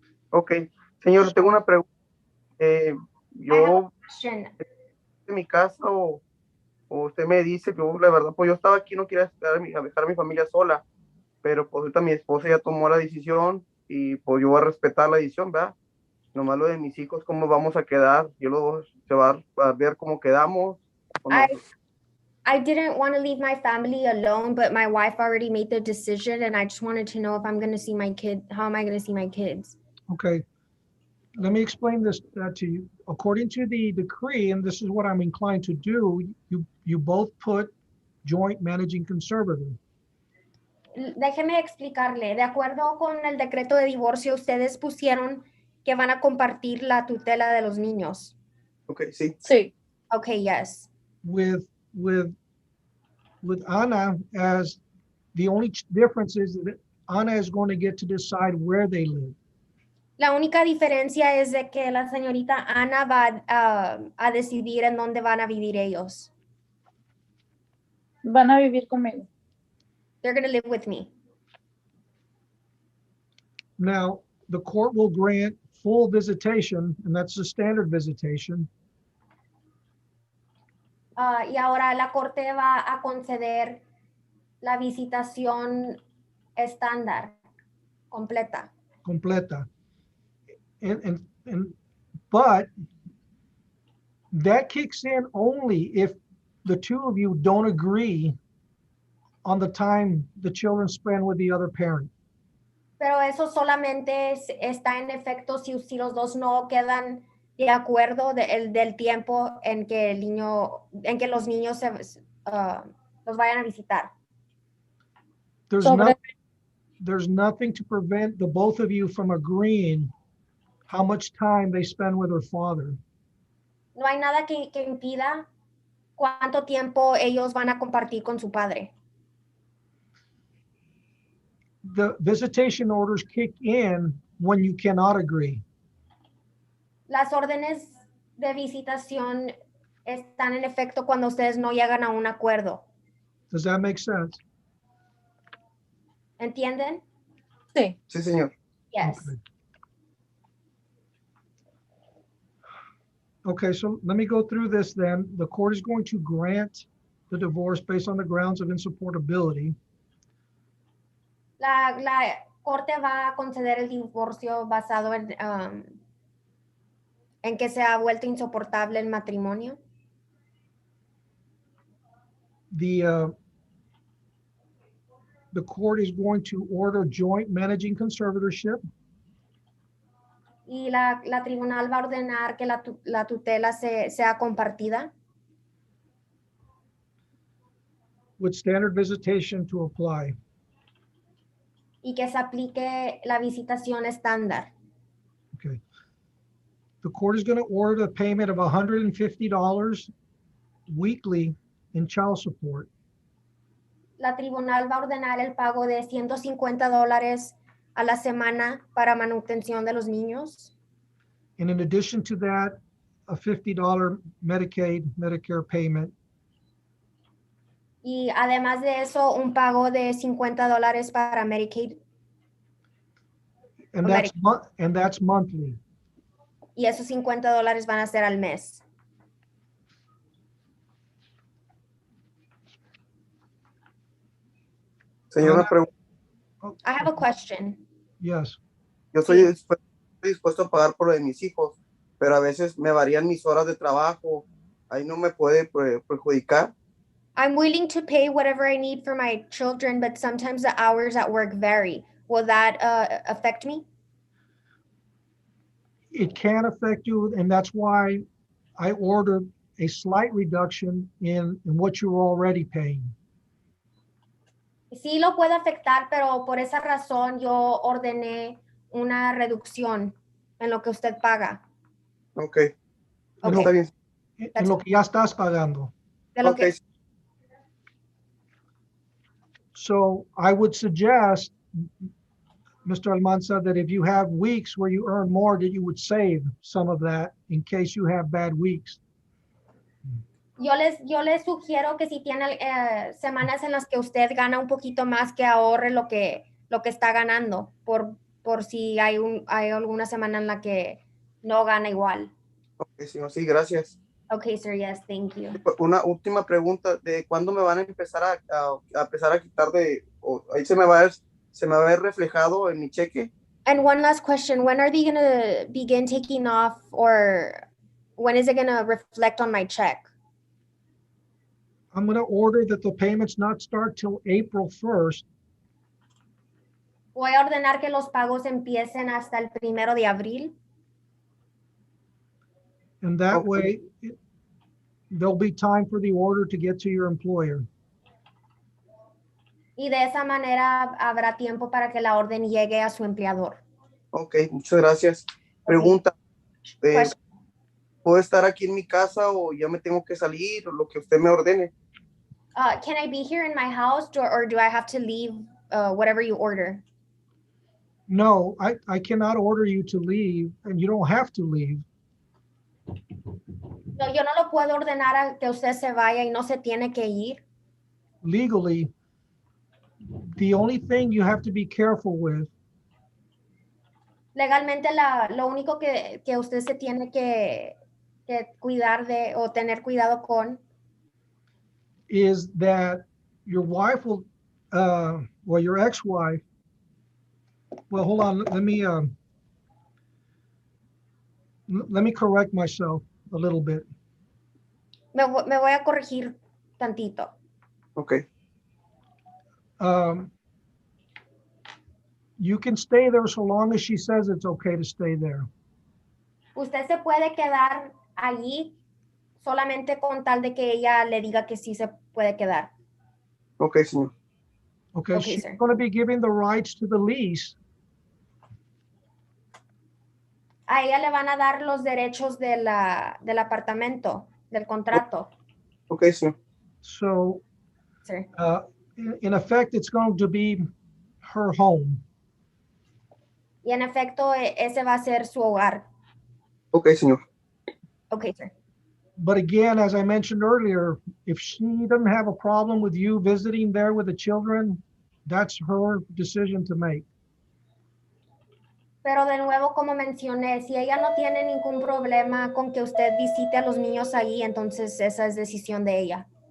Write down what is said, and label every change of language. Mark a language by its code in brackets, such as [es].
[es] Ok, señor, tengo una pregunta. Yo, en mi casa o usted me dice, yo la verdad, pues yo estaba aquí, no quería dejar a mi familia sola, pero pues ahorita mi esposa ya tomó la decisión y pues yo voy a respetar la decisión, ¿verdad? Nomás lo de mis hijos, cómo vamos a quedar, se va a ver cómo quedamos. [en] I didn't want to leave my family alone, but my wife already made the decision, and I just wanted to know if I'm going to see my kid. How am I going to see my kids? Okay. Let me explain this to you. According to the decree, and this is what I'm inclined to do, you both put joint managing conservator. [es] Déjeme explicarle. De acuerdo con el decreto de divorcio, ustedes pusieron que van a compartir la tutela de los niños. Okay, sí. Sí. [en] Okay, yes. With Ana, as the only difference is that Ana is going to get to decide where they live. [es] La única diferencia es de que la señorita Ana va a decidir en dónde van a vivir ellos. Van a vivir conmigo. [en] They're going to live with me. Now, the court will grant full visitation, and that's the standard visitation, [es] Y ahora la corte va a conceder la visitación estándar, completa. completa. [en] But that kicks in only if the two of you don't agree on the time the children spend with the other parent. [es] Pero eso solamente está en efecto si los dos no quedan de acuerdo del tiempo en que los niños los vayan a visitar. [en] There's nothing to prevent the both of you from agreeing how much time they spend with their father. [es] No hay nada que impida cuánto tiempo ellos van a compartir con su padre. [en] The visitation orders kick in when you cannot agree. [es] Las órdenes de visitación están en efecto cuando ustedes no llegan a un acuerdo. [en] Does that make sense? [es] ¿Entienden? Sí. Sí, señor. [en] Yes. Okay, so let me go through this then. The court is going to grant the divorce based on the grounds of insupportability. [es] La corte va a conceder el divorcio basado en que se ha vuelto insoportable el matrimonio. [en] The court is going to order joint managing conservatorship. [es] Y la tribunal va a ordenar que la tutela sea compartida. [en] With standard visitation to apply. [es] Y que se aplique la visitación estándar. [en] Okay. The court is going to order the payment of $150 weekly in child support. [es] La tribunal va a ordenar el pago de $150 a la semana para manutención de los niños. [en] And in addition to that, a $50 Medicare payment. [es] Y además de eso, un pago de $50 para Medicaid. [en] And that's monthly. [es] Y esos $50 van a ser al mes. Señor, una pregunta. [en] I have a question. Yes. [es] Yo estoy dispuesto a pagar por lo de mis hijos, pero a veces me varían mis horas de trabajo. Ahí no me puede perjudicar. [en] I'm willing to pay whatever I need for my children, but sometimes the hours at work vary. Will that affect me? It can affect you, and that's why I ordered a slight reduction in what you're already paying. [es] Sí lo puede afectar, pero por esa razón yo ordené una reducción en lo que usted paga. [en] Okay. Okay. [es] Está bien. En lo que ya estás pagando. De lo que, [en] So I would suggest, Mr. Almanza, that if you have weeks where you earn more, that you would save some of that in case you have bad weeks. [es] yo les sugiero que si tiene semanas en las que usted gana un poquito más, que ahorre lo que está ganando por si hay alguna semana en la que no gana igual. Okay, señor, sí, gracias. [en] Okay, sir, yes, thank you. [es] Una última pregunta, ¿de cuándo me van a empezar a quitar ahí se me va a ver reflejado en mi cheque? [en] And one last question, when are they going to begin taking off, or when is it going to reflect on my check? I'm going to order that the payments not start till April 1st. [es] Voy a ordenar que los pagos empiecen hasta el 1 de abril. [en] And that way, there'll be time for the order to get to your employer. [es] Y de esa manera habrá tiempo para que la orden llegue a su empleador. Ok, muchas gracias. Pregunta, [en] Question. [es] ¿puedo estar aquí en mi casa o ya me tengo que salir o lo que usted me ordene? [en] Can I be here in my house or do I have to leave whatever you order? No, I cannot order you to leave, and you don't have to leave. [es] No, yo no lo puedo ordenar a que usted se vaya y no se tiene que ir. [en] Legally, the only thing you have to be careful with [es] Legalmente lo único que usted se tiene que cuidar de o tener cuidado con [en] is that your wife will, well, your ex-wife, well, hold on, let me correct myself a little bit. [es] me voy a corregir tantito. [en] Okay. You can stay there so long as she says it's okay to stay there. [es] Usted se puede quedar allí solamente con tal de que ella le diga que sí se puede quedar. Okay, señor. [en] Okay, Okay, she's sir. going to be giving the rights to the lease. [es] A ella le van a dar los derechos del apartamento, del contrato. Okay, señor. [en] So, Sir. in effect, it's going to be her home. [es] Y en efecto, ese va a ser su hogar. Okay, señor. [en] Okay, sir. But again, as I mentioned earlier, if she doesn't have a problem with you visiting there with the children, that's her decision to make. [es] Pero de nuevo, como mencioné, si ella no tiene ningún problema con que usted visite a los niños ahí, entonces esa es decisión de ella.